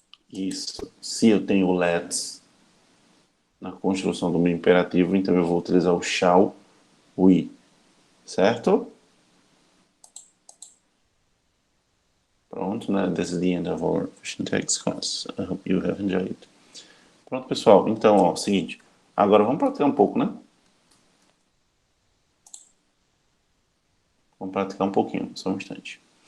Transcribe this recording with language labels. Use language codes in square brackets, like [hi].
[pt] Isso. Se eu tenho let's na construção do meu imperativo, então eu vou utilizar o shall we, certo? Pronto, né? [en] This is the end of our Vision Text class. I hope you have enjoyed. [pt] Pronto, pessoal. Então, ó, seguinte. Agora vamos praticar um pouco, né? Vamos praticar um pouquinho, só um instante.